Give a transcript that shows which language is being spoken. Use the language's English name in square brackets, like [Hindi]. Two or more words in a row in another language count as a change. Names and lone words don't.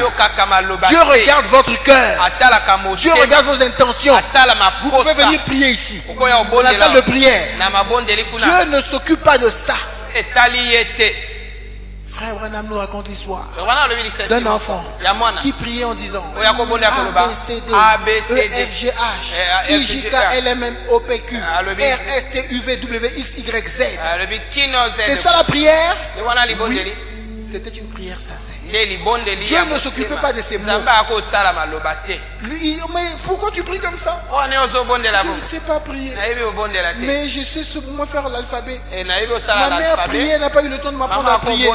[French] Dieu regarde votre cœur. Dieu regarde vos intentions. Vous pouvez venir prier ici, dans la salle de prière. Dieu ne s'occupe pas de ça. Frère Branham nous raconte l'histoire d'un enfant qui priait en disant A, B, C, D, E, F, G, H, I, J, K, L, M, N, O, P, Q, R, S, T, U, V, W, X, Y, Z. C'est ça la prière? Oui. C'était une prière sincère. Dieu ne s'occupait pas de ces mots. Mais pourquoi tu pries comme ça? Je ne sais pas prier. Mais je sais comment faire l'alphabet. Ma mère priait, n'a pas eu le temps de m'apprendre à prier.